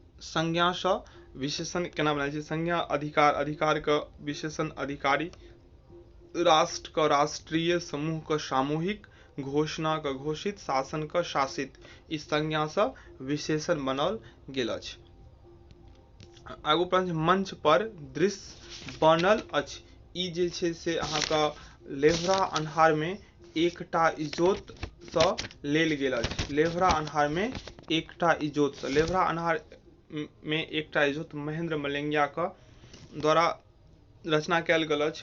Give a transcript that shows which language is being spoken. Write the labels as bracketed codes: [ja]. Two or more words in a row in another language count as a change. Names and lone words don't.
[mai] संज्ञा सँ विशेषण केना बनायल छै? संज्ञा अधिकार, अधिकार का विशेषण अधिकारी, राष्ट्र का राष्ट्रीय, समूह का सामूहिक, घोषणा का घोषित, शासन का शासित। इस संज्ञा सँ विशेषण बनाओल गेल अछि। आगू प्रश्न, मंच पर दृश्य बनल अछि। ई जे छै से अहाँके लेवरा अन्हार में एकटा इजोत सँ लेल गेल अछि। लेवरा अन्हार में एकटा इजोत सँ, लेवरा अन्हार में एकटा इजोत महेंद्र मलंगिया का द्वारा रचना कयल गेल अछि।